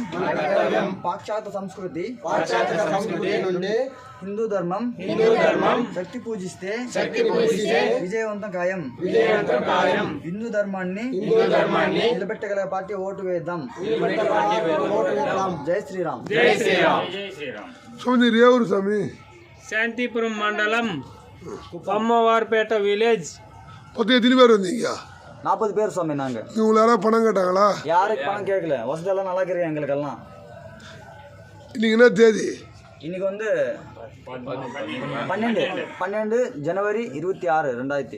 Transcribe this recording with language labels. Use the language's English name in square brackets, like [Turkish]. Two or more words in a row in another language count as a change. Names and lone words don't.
[Telugu] పాశ్చాత్య సంస్కృతి నుండి హిందూ ధర్మం శక్తి పూజిస్తే విజయవంతం ఖాయం। హిందూ ధర్మాన్ని నిలబెట్టగల పార్టీ ఓటు వేద్దాం। [Hindi] జై శ్రీరామ్ జై శ్రీరామ్ జై శ్రీరామ్। [Telugu] స్వామి రేవూరు స్వామి శాంతిపురం మండలం அம்மவார்பேட்டை வில்லேஜ் [Tamil] பத்து எத்தனை பேர் வந்தீங்க? 40 பேர் சுவாமி நாங்க। இவங்களை யாராவது பணம் கேட்டாங்களா? யாருக்கு பணம் கேட்கல, வசதியெல்லாம் நல்லா இருக்கிறேன் எங்களுக்கெல்லாம்। இன்னைக்கு என்ன தேதி? இன்னைக்கு வந்து 12 ஜனவரி 26 2000।